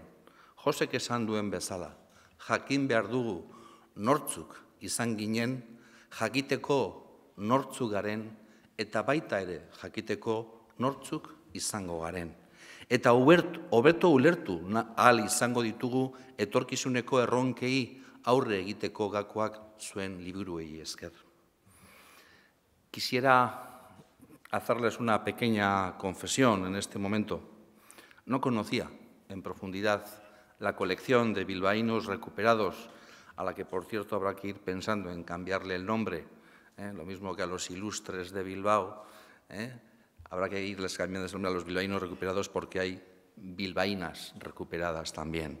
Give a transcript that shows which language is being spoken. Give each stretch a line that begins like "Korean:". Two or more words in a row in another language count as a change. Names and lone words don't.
Basque: Josek esan duen bezala, jakin behar dugu nortzuk izan ginen, jakiteko nortzuk garen eta baita ere jakiteko nortzuk izango garen. Eta hobeto ulertu ahal izango ditugu etorkizuneko erronkei aurre egiteko gakoak zuen liburuei esker.
Spanish: Quisiera hacerles una pequeña confesión en este momento. No conocía en profundidad la colección de bilbaínos recuperados, a la que, por cierto, habrá que ir pensando en cambiarle el nombre, lo mismo que a los ilustres de Bilbao, habrá que irles cambiando el nombre a los bilbaínos recuperados porque hay bilbaínas recuperadas también.